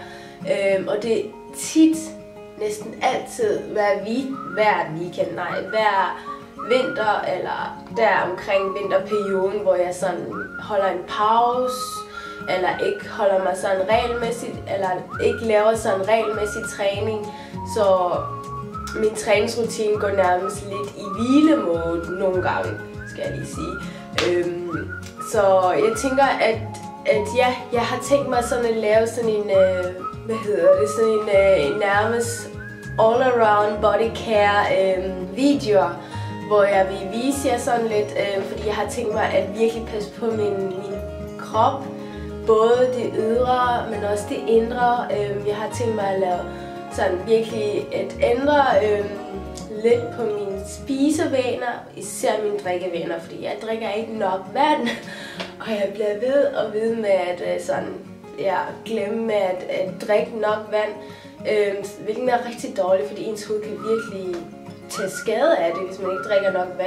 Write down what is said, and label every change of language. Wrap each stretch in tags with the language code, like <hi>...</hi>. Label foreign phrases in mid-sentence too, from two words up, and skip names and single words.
<da>Og det er tit, næsten altid, hver vinter eller der omkring vinterperioden, hvor jeg sådan holder en pause, eller ikke holder mig sådan regelmæssigt, eller ikke laver sådan regelmæssig træning, så min træningsrutine går nærmest lidt i hvilemode nogle gange, skal jeg lige sige. Så jeg tænker, at ja, jeg har tænkt mig sådan at lave sådan en, en nærmest</da> <en>all around body care</en> <da>videoer, hvor jeg vil vise jer sådan lidt, fordi jeg har tænkt mig at virkelig passe på min krop både det ydre, men også det indre. Jeg har tænkt mig at lave sådan virkelig at ændre lidt på mine spisevaner, især mine drikkevaner, fordi jeg drikker ikke nok vand, og jeg bliver ved med at glemme med at drikke nok vand, hvilket er rigtig dårligt, fordi ens hoved kan virkelig tage skade af det, hvis man ikke drikker nok vand.</da>